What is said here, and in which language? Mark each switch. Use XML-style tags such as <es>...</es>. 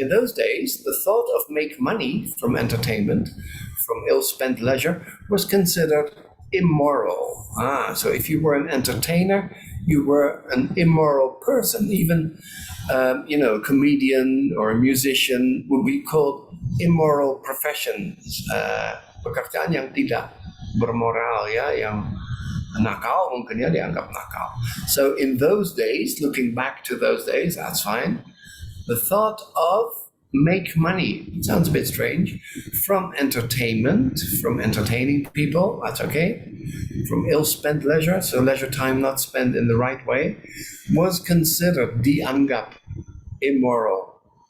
<en>In those days, the thought of make money from entertainment, from ill-spent leisure, was considered immoral. So if you were an entertainer, you were an immoral person. Even a comedian or a musician would be called immoral professions.</en> <id>Pekerjaan yang tidak bermoral, ya, yang nakal mungkin ya dianggap nakal.</id> <en>So in those days, looking back to those days, that's fine. The thought of make money, it sounds a bit strange, from entertainment, from entertaining people, that's okay. From ill-spent leisure, so leisure time not spent in the right way, was considered dianggap immoral.</en>